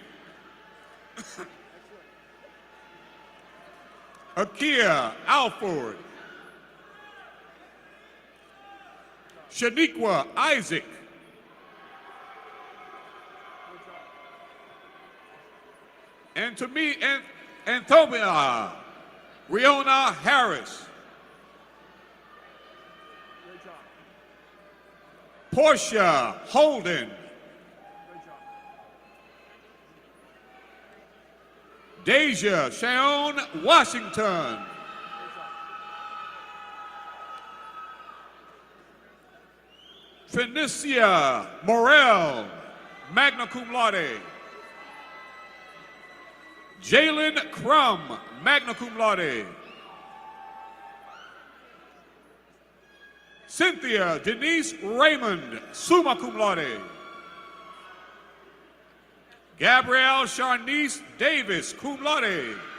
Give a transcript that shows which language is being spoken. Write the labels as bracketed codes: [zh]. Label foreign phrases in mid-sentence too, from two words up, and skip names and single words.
[en] Akia Alford. Shaniqua Isaac. And to me, Anthomia Riona Harris. Portia Holden. Deja Shaon Washington. Fenicia Morel, [la] magna cum laude. [en] Jalen Crum, [la] magna cum laude. [en] Cynthia Denise Raymond, [la] summa cum laude. [en] Gabrielle Charnice Davis, [la] cum laude.